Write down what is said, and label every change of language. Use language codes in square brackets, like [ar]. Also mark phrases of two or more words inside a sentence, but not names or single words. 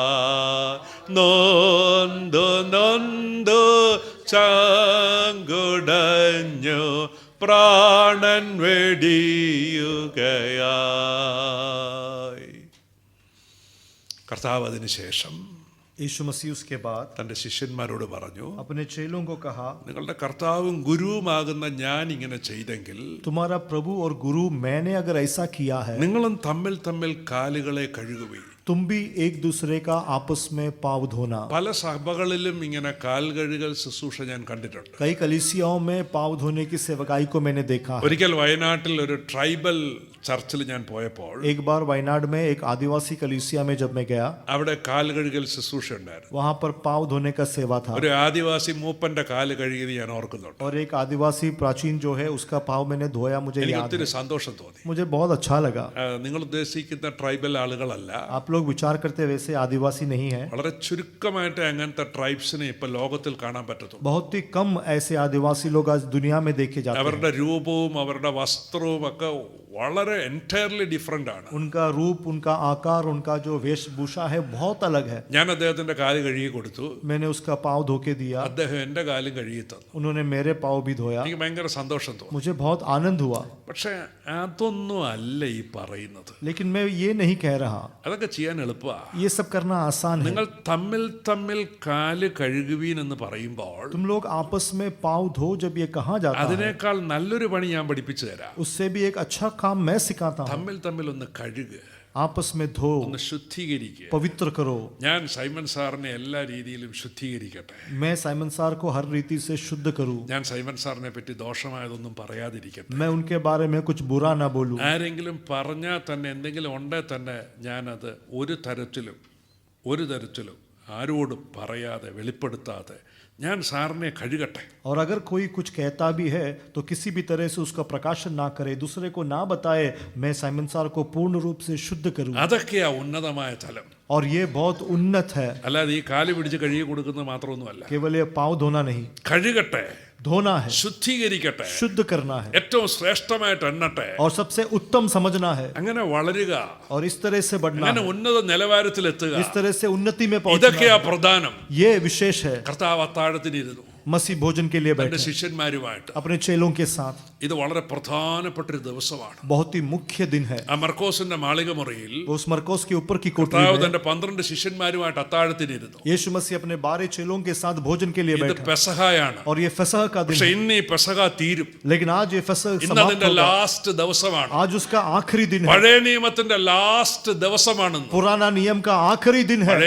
[ml] നൊന്തു നൊന്തു ചങ്കുടഞ്ഞു പ്രാണൻ വെടിയുകയായി. കർത്താവ് അതിന് ശേഷം [hi] यीशु मसीह उसके बाद [ml] തന്റെ ശിഷ്യന്മാരോട് പറഞ്ഞു, [hi] अपने चेलों को कहा, [ml] നിങ്ങളുടെ കർത്താവും ഗുരുവുമാകുന്ന ഞാൻ ഇങ്ങനെ ചെയ്തെങ്കിൽ [hi] तुम्हारा प्रभु और गुरु मैंने अगर ऐसा किया है [ml] നിങ്ങളും തമ്മിൽ തമ്മിൽ കാലുകളെ കഴുകുവീൻ. [hi] तुम भी एक दूसरे का आपस में पाँव धोना। [ml] പല സഭകളിലും ഇങ്ങനെ കാൽ കഴുകൽ ശുശ്രൂഷ ഞാൻ കണ്ടിട്ടുണ്ട്. [hi] कई कलीसियाओं में पाँव धोने की सेवकाई को मैंने देखा है। [ml] ഒരിക്കൽ വയനാട്ടിൽ ഒരു [en] tribal churchil [ml] ഞാൻ പോയപ്പോൾ [hi] एक बार वायनाड में एक आदिवासी कलीसिया में जब मैं गया, [ml] അവിടെ കാൽ കഴുകൽ ശുശ്രൂഷ ഉണ്ടായിരുന്നു. [hi] वहां पर पाँव धोने का सेवा था [ml] ഒരു ആദിവാസി മൂപ്പന്റെ കാല് കഴുകിയത് ഞാൻ ഓർക്കുന്നുണ്ട്. [hi] और एक आदिवासी प्राचीन जो है उसका पाँव मैंने धोया, मुझे [ml] എനിക്ക് [hi] याद [ml] ഒത്തിരി [hi] है। [ml] സന്തോഷം തോന്നി. [hi] मुझे बहुत अच्छा लगा। [ml] നിങ്ങൾ ഉദ്ദേശിക്കുന്ന ട്രൈബൽ ആളുകളല്ല, [hi] आप लोग विचार करते वैसे आदिवासी नहीं है। [ml] വളരെ ചുരുക്കമായിട്ട് അങ്ങനത്തെ ട്രൈബ്സിനെ ഇപ്പൊ ലോകത്തിൽ കാണാൻ പറ്റത്തുള്ളൂ. [hi] बहुत ही कम ऐसे आदिवासी लोग आज दुनिया में देखे जाते हैं। [ml] അവരുടെ രൂപവും അവരുടെ വസ്ത്രവും ഒക്കെ വളരെ [en] entirely different [ml] ആണ്. [hi] उनका रूप, उनका आकार, उनका जो वेशभूषा है बहुत अलग है। [ml] ഞാൻ അദ്ദേഹത്തിന്റെ കാല് കഴുകി കൊടുത്തു, [hi] मैंने उसका पाँव धो के दिया, [ml] അദ്ദേഹം എന്റെ കാലും കഴുകി തന്നു. [hi] उन्होंने मेरे पाँव भी धोया, [ml] എനിക്ക് ഭയങ്കര സന്തോഷം തോന്നി. [hi] मुझे बहुत आनंद हुआ। [ml] പക്ഷെ അതൊന്നും അല്ല ഈ പറയുന്നത്. [hi] लेकिन मैं ये नहीं कह रहा, [ml] അതൊക്കെ ചെയ്യാൻ എളുപ്പമാണ്. [hi] ये सब करना आसान है। [ml] നിങ്ങൾ തമ്മിൽ തമ്മിൽ കാല് കഴുകുവീൻ എന്ന് പറയുമ്പോൾ [hi] तुम लोग आपस में पाँव धो जब ये कहा जाता है, [ml] അതിനേക്കാൾ നല്ലൊരു പണി ഞാൻ പഠിപ്പിച്ചു തരാം. [hi] उससे भी एक अच्छा काम मैं सिखाता हूँ। [ml] തമ്മിൽ തമ്മിൽ ഒന്ന് കഴുകുക, [hi] आपस में धो, [ml] ഒന്ന് ശുദ്ധീകരിക്കുക. [hi] पवित्र करो। [ml] ഞാൻ സൈമൺ സാറിനെ എല്ലാ രീതിയിലും ശുദ്ധീകരിക്കട്ടെ. [hi] मैं साइमन सार को हर रीति से शुद्ध करूँ। [ml] ഞാൻ സൈമൺ സാറിനെ പറ്റി ദോഷമായതൊന്നും പറയാതിരിക്കട്ടെ. [hi] मैं उनके बारे में कुछ बुरा ना बोलूं। [ml] ആരെങ്കിലും പറഞ്ഞാൽ തന്നെ എന്തെങ്കിലും ഉണ്ടേ തന്നെ ഞാനത് ഒരു തരത്തിലും ആരോടും പറയാതെ വെളിപ്പെടുത്താതെ ഞാൻ സാറിനെ കഴുകട്ടെ. [hi] और अगर कोई कुछ कहता भी है तो किसी भी तरह से उसका प्रकाशन ना करे, दूसरे को ना बताए, मैं साइमन सार को पूर्ण रूप से शुद्ध करूं। [ml] അതൊക്കെയാ ഉന്നതമായ തലം. [hi] और ये बहुत उन्नत है। [ml] അല്ലാതെ ഈ കാല് പിടിച്ച് കഴുകി കൊടുക്കുന്നത് മാത്രമൊന്നുമല്ല. [hi] केवल ये पाँव धोना नहीं, [ml] കഴുകട്ടെ, [hi] धोना है, [ml] ശുദ്ധീകരിക്കട്ടെ, [hi] शुद्ध करना है [ml] ഏറ്റവും ശ്രേഷ്ഠമായിട്ട് എണ്ണട്ടെ. [hi] और सबसे उत्तम समझना है [ml] അങ്ങനെ വളരുക, [hi] और इस तरह से बढ़ना [ml] അങ്ങനെ [hi] है, [ml] ഉന്നത നിലവാരത്തിലെത്തുക. [hi] इस तरह से उन्नति में पहुंचना [ml] ഇതൊക്കെയാ [hi] है। [ml] പ്രധാനം. [hi] ये विशेष है। [ml] കർത്താവ് അത്താഴത്തിനിരുന്നു [hi] मसीह भोजन के लिए [ml] തന്റെ [hi] बैठे [ml] ശിഷ്യന്മാരുമായിട്ട്. [hi] अपने चेलों के साथ। [ml] ഇത് വളരെ പ്രധാനപ്പെട്ടൊരു ദിവസമാണ്. [hi] बहुत ही मुख्य दिन है। [ml] ആ മർക്കോസിന്റെ മാളികമുറിയിൽ [hi] उस मरकोस के ऊपर की कोठरी [ml] കർത്താവ് [hi] में [ml] തന്റെ 12 ശിഷ്യന്മാരുമായിട്ട് അത്താഴത്തിനിരുന്നു. [hi] यीशु मसीह अपने 12 चेलों के साथ भोजन के लिए [ml] ഇത് [hi] बैठा, [ml] പെസഹായാണ്. [hi] और ये फसह का दिन [ml] പക്ഷെ [hi] है। [ml] ഇന്ന് ഈ പെസഹ തീരും. [hi] लेकिन आज ये फसह [ml] ഇന്ന് [hi] समाप्त [ml] അതിന്റെ [hi] होगा। [ml] ലാസ്റ്റ് ദിവസമാണ്. [hi] आज उसका आखिरी दिन है। [ml] പഴയ നിയമത്തിന്റെ ലാസ്റ്റ് ദിവസമാണെന്ന്. [hi] पुराना नियम का आखिरी दिन है।